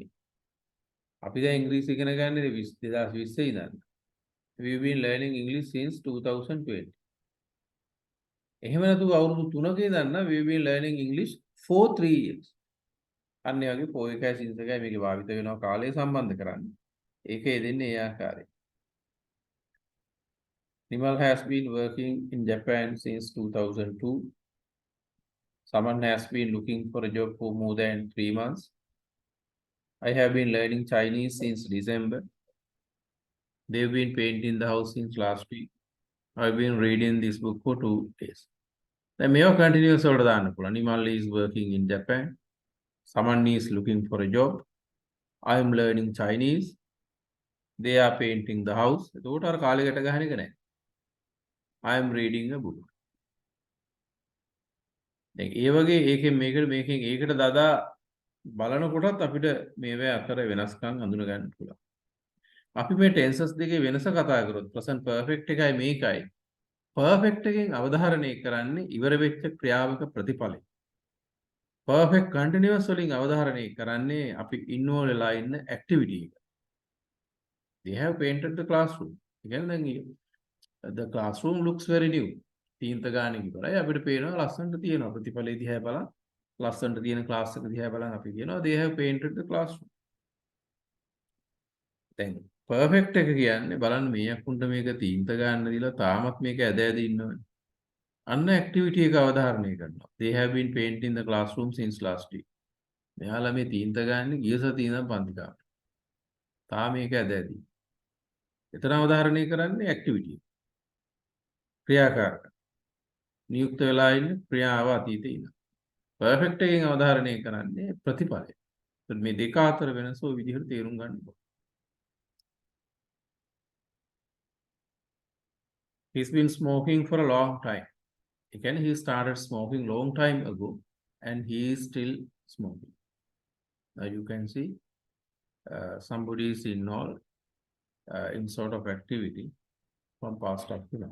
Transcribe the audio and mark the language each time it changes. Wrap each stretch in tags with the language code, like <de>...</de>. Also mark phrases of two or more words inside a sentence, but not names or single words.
<si>අපි දැන් ඉංග්‍රීසි ඉගෙන ගන්න 2020 ඉඳන්.</si> <en>We've been learning English since 2020.</en> <si>එහෙම නැතුව අවුරුදු 3ක ඉඳන් නම්</si> <en>we've been learning English for 3 years.</en> <si>අන්න ඒ වගේ for එකයි since එකයි මේකේ භාවිත වෙනවා කාලය සම්බන්ධ කරන්නේ. ඒකේ දෙන්නේ ඒ ආකාරයෙන්.</si> <en>Nimal has been working in Japan since 2002. Someone has been looking for a job for more than 3 months. I have been learning Chinese since December. They've been painting the house since last week. I've been reading this book for 2 days. The mayor continues over the Anapula. Nimal is working in Japan. Someone is looking for a job. I am learning Chinese. They are painting the house. I am reading a book.</en> <si>දැන් ඒ වගේ ඒකෙන් මේකෙන් ඒකට දාදා බලනකොටත් අපිට මේවා අතර වෙනස්කම් අඳුන ගන්න පුළුවන්. අපි මේ ටෙන්සස් දෙකේ වෙනස කතා කරොත්</si> <en>present perfect</en> <si>එකයි මේකයි. perfect එකෙන් අවධාරණය කරන්නේ ඉවර වෙච්ච ක්‍රියාවක ප්‍රතිඵලය.</si> <en>perfect continuous</en> <si>වලින් අවධාරණය කරන්නේ අපි involve වෙලා ඉන්න activity එක. They have painted the classroom. කියන්නේ දැන්</si> <en>the classroom looks very new.</en> <si>තීන්ත ගාන ඉවරයි අපිට පේනවා ලස්සනට තියෙනවා ප්‍රතිඵලය දිහා බලන් ලස්සනට තියෙන ක්ලාස් එක දිහා බලන් අපි කියනවා</si> <en>they have painted the classroom.</en> <si>දැන් perfect එක කියන්නේ බලන්න මේ අකුණ්ඩ මේක තීන්ත ගන්න දීලා තාමත් මේක ඇද ඇද ඉන්නවනේ. අන්න activity එක අවධාරණය කරනවා.</si> <en>They have been painting the classroom since last week.</en> <si>මෙයාලා මේ තීන්ත ගන්න ගිය සතියේ ඉඳන් පන්ති කාමරේ. තාම මේක ඇද ඇදි. එතන අවධාරණය කරන්නේ activity. ක්‍රියාකාරක. නියුක්ත වෙලා ඉන්න ක්‍රියාව අතීතේ ඉන්න. perfect එකෙන් අවධාරණය කරන්නේ ප්‍රතිඵලය. මේ දෙක අතර වෙනස ඔය විදිහට තේරුම් ගන්න ඕනේ.</si> <en>He's been smoking for a long time. Again, he started smoking long time ago and he is still smoking. Now you can see somebody is involved in sort of activity from past up to now.</en>